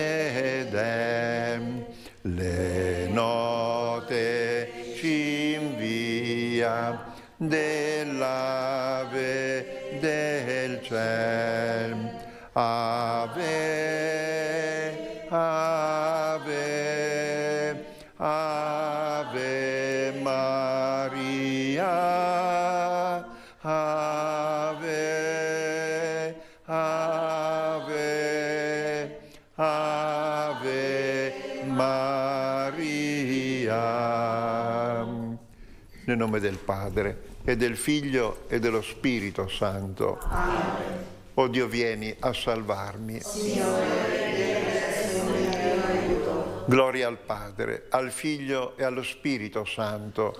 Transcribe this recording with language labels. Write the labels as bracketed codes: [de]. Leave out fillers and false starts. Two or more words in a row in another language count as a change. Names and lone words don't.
[it] fede, le note ci invia dell'ave del ciel. [la] Ave, ave, ave Maria. Ave, ave, ave Maria. [it] Nel nome del Padre, e del Figlio, e dello Spirito Santo. Amen. O Dio, vieni a salvarmi. Signore, vieni a aiuto. Gloria al Padre, al Figlio e allo Spirito Santo.